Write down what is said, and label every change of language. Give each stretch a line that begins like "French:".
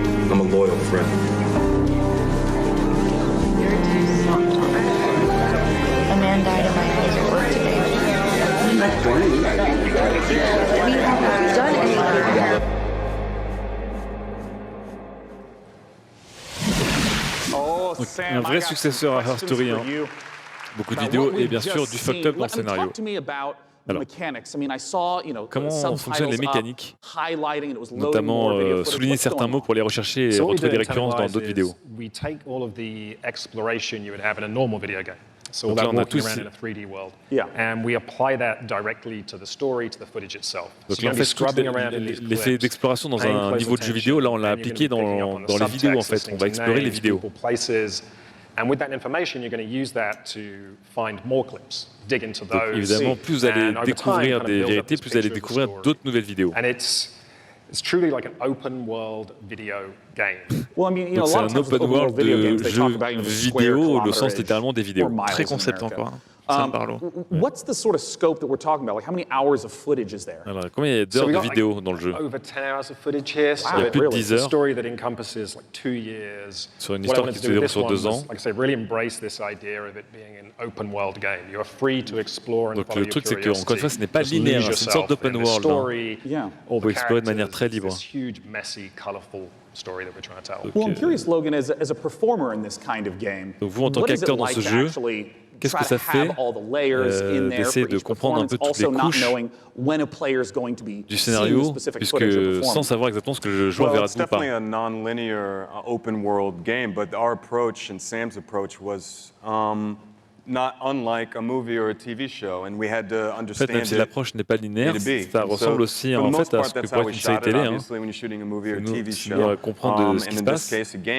English: I'm a loyal friend. A man died in my eyes at work today. We haven't done anything.
French: Un vrai successeur à Her Story. Hein. Beaucoup de vidéos et bien sûr du
English: fucked up
French: dans le scénario. Alors, comment fonctionnent les mécaniques, notamment souligner certains mots pour les rechercher et retrouver des récurrences dans d'autres vidéos. Donc là, on a tout ici. Donc là, en fait, l'effet d'exploration dans un niveau de jeu vidéo, là, on l'a appliqué dans les vidéos, en fait. On va explorer les vidéos.
English: And with that information, you're going to use that to find more clips, dig into those.
French: Donc, évidemment, plus vous allez découvrir des vérités, plus vous allez découvrir d'autres nouvelles vidéos.
English: And it's truly like an open world video game.
French: Donc c'est un open world de jeu vidéo, le sens littéralement des vidéos. Très concept encore. Ça me parle.
English: What's the sort of scope that we're talking about? Like how many hours of footage is there?
French: Alors, combien d'heures de vidéo dans le jeu?
English: Over 10 hours of footage here.
French: Il y a plus de 10 heures.
English: Story that encompasses like 2 years.
French: Sur une histoire qui se déroule sur 2 ans.
English: Like I say, really embrace this idea of it being an open world game. You are free to explore and
French: donc
English: follow
French: le truc, c'est qu'encore une fois, ce n'est pas linéaire, c'est une sorte d'open world. Hein. On peut explorer de manière très libre.
English: Well, I'm curious, Logan, as a performer in this kind of game,
French: donc vous, en tant qu'acteur dans ce jeu, qu'est-ce que ça fait d'essayer de comprendre un peu toutes les couches du scénario, puisque sans savoir exactement ce que le joueur verra ou pas.
English: It's definitely a non-linear open world game, but our approach and Sam's approach was not unlike a movie or a TV show, and we had to understand.
French: En fait, même si l'approche n'est pas linéaire, ça ressemble aussi en fait à ce que pourrait être une série télé. Hein. Tu dois comprendre ce qui se passe.